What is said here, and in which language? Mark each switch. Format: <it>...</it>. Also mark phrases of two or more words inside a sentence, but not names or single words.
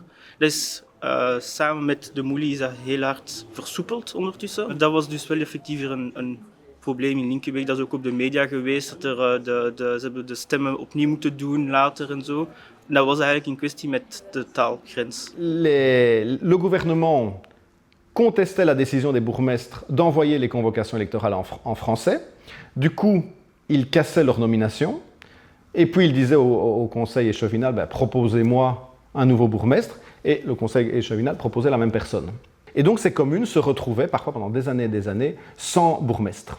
<nl>Dat is samen met de Moelie is dat heel hard versoepeld ondertussen. Dat was dus wel effectief een probleem in Linkebeek. Dat is ook op de media geweest, dat ze hebben de stemmen opnieuw moeten doen later en zo. En dat was eigenlijk in kwestie met de taalgrens.</nl> <fr>Le gouvernement contestait la décision des bourgmestres d'envoyer les convocations électorales en français. Du coup, ils cassaient leur nomination. Et puis ils disaient au conseil échevinal, ben, proposez-moi un nouveau bourgmestre. Et le conseil échevinal proposait la même personne. Et donc ces communes se retrouvaient parfois pendant des années sans bourgmestre.</fr>